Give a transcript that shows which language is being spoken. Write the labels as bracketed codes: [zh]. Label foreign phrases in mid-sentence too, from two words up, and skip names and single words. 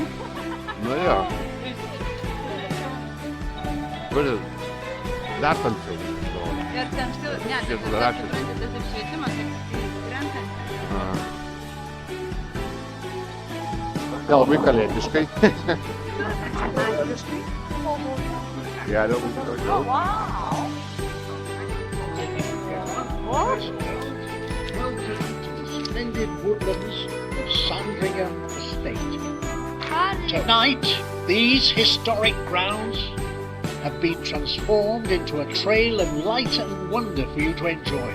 [lt] Nu jo. Gali dar tamsiau. Ir tamsiau, ne, tas apšvietimas renkantis. Labai kalėdiškai. Gali būti daugiau. [en] Splendid woodlands of Sandringham Estate. Tonight, these historic grounds have been transformed into a trail of light and wonder for you to enjoy.